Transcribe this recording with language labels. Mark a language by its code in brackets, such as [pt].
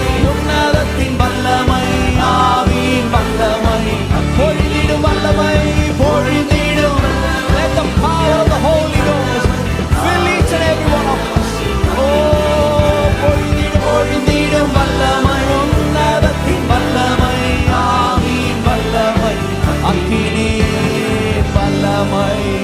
[ta] உன்னதத்தின் வல்லமை, ஆவியின் வல்லமை, பொழிந்திடும் வல்லமை, பொழிந்திடும். [en] Let the power of the Holy Ghost fill each and every one of us. [ta] Oh பொழிந்திடும் பொழிந்திடும் வல்லமை, உன்னதத்தின் வல்லமை, ஆவியின் வல்லமை, அக்கினியின் வல்லமை.